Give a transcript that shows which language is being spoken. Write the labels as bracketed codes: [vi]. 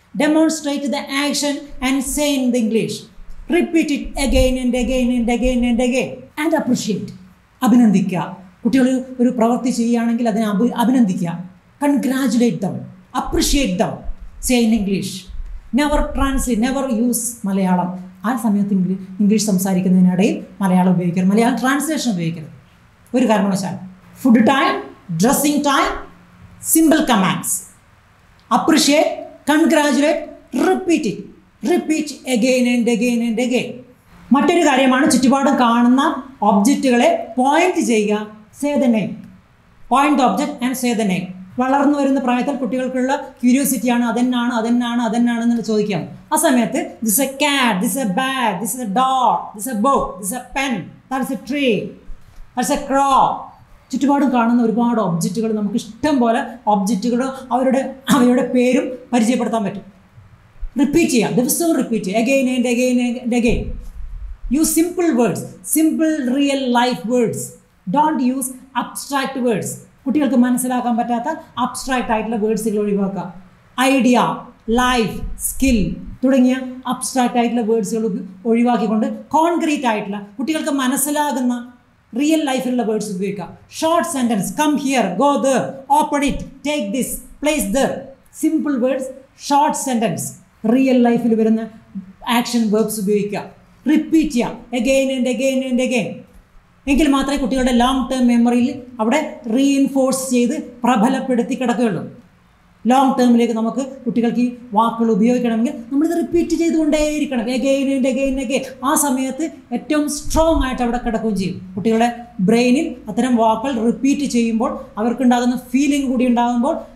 [en] Demonstrate the action and say in the English. Repeat it again and again. And appreciate. [ml] അഭിനന്ദിക്കുക. കുട്ടികൾ ഒരു പ്രവൃത്തി ചെയ്യുകയാണെങ്കിൽ അതിനെ അഭിനന്ദിക്കുക. [en] Congratulate them. Appreciate them. Say in English. Never use Malayalam. [ml] ആ സമയത്ത് English സംസാരിക്കുന്നതിനിടയിൽ Malayalam ഉപയോഗിക്കരുത്. Malayalam translation ഉപയോഗിക്കരുത് ഒരു കാരണവശാലും. [en] Food time, dressing time, simple commands. Appreciate, congratulate, repeat again and again. [ml] മറ്റൊരു കാര്യമാണ് ചുറ്റുപാടും കാണുന്ന ഒബ്ജക്റ്റുകളെ പോയിന്റ് ചെയ്യുക. [en] Say the name. Point the object and say the name. [ml] വളർന്നു വരുന്ന പ്രായത്തിൽ കുട്ടികൾക്കുള്ള ക്യൂരിയോസിറ്റിയാണ് അതെന്നാണ് എന്ന് ചോദിക്കാം. ആ സമയത്ത് [en] This a cat, this a bag, this a dog, this a book, this a pen, that's a tree, that's a crow. [ml] ചുറ്റുപാടും കാണുന്ന ഒരുപാട് ഒബ്ജക്റ്റുകൾ, നമുക്ക് ഇഷ്ടം പോലെ ഒബ്ജക്റ്റുകളും അവയുടെ പേരും പരിചയപ്പെടുത്താൻ പറ്റും. റിപ്പീറ്റ് ചെയ്യുക, ദിവസവും റിപ്പീറ്റ് ചെയ്യുക. [en] again. Use simple words, simple real life words. Don't use abstract words. [ml] കുട്ടികൾക്ക് മനസ്സിലാക്കാൻ പറ്റാത്ത അബ്സ്ട്രാക്റ്റ് ആയിട്ടുള്ള വേർഡ്സുകൾ ഒഴിവാക്കുക. ഐഡിയ, ലൈഫ്, സ്കിൽ തുടങ്ങിയ അബ്സ്ട്രാക്റ്റ് ആയിട്ടുള്ള വേർഡ്സുകൾ ഒഴിവാക്കിക്കൊണ്ട് കോൺക്രീറ്റ് ആയിട്ടുള്ള കുട്ടികൾക്ക് മനസ്സിലാകുന്ന റിയൽ ലൈഫിലുള്ള വേർഡ്സ് ഉപയോഗിക്കുക. [en] Short sentence, come here, go there, open it, take this, place there. Simple words, short sentence. Real ലൈഫിൽ വരുന്ന action verbs ഉപയോഗിക്കുക. [ml] റിപ്പീറ്റ് ചെയ്യാം [en] again and again. [ml] എങ്കിൽ മാത്രമേ കുട്ടികളുടെ ലോങ് ടേം മെമ്മറിയിൽ അവിടെ റീഇൻഫോഴ്സ് ചെയ്ത് പ്രബലപ്പെടുത്തി കിടക്കുകയുള്ളൂ. ലോങ് ടേമിലേക്ക് നമുക്ക് കുട്ടികൾക്ക് ഈ വാക്കുകൾ ഉപയോഗിക്കണമെങ്കിൽ നമ്മളിത് റിപ്പീറ്റ് ചെയ്തുകൊണ്ടേയിരിക്കണം [en] again and again. [ml] ആ സമയത്ത് ഏറ്റവും സ്ട്രോങ് ആയിട്ട് അവിടെ കിടക്കുകയും ചെയ്യും. കുട്ടികളുടെ ബ്രെയിനിൽ അത്തരം വാക്കുകൾ റിപ്പീറ്റ് ചെയ്യുമ്പോൾ അവർക്കുണ്ടാകുന്ന ഫീലിംഗ് കൂടി ഉണ്ടാകുമ്പോൾ